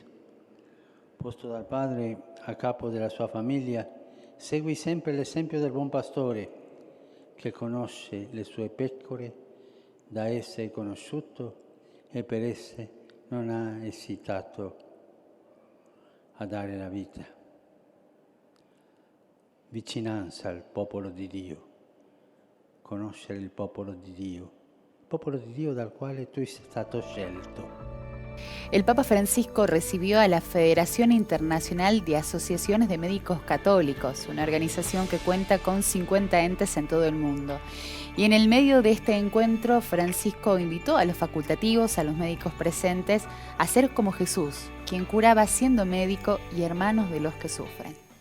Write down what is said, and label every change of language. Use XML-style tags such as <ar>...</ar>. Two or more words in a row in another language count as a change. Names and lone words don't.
<it>Posto dal Padre a capo della sua famiglia, segui sempre l'esempio del buon pastore che conosce le sue pecore, da esse è conosciuto e per esse non ha esitato a dare la vita. Vicinanza al popolo di Dio, conoscere il popolo di Dio dal quale tu sei stato scelto.</it> <es>El Papa Francisco recibió a la Federación Internacional de Asociaciones de Médicos Católicos, una organización que cuenta con 50 entes en todo el mundo. Y en el medio de este encuentro, Francisco invitó a los facultativos, a los médicos presentes, a ser como Jesús, quien curaba siendo médico y hermanos de los que sufren.</es>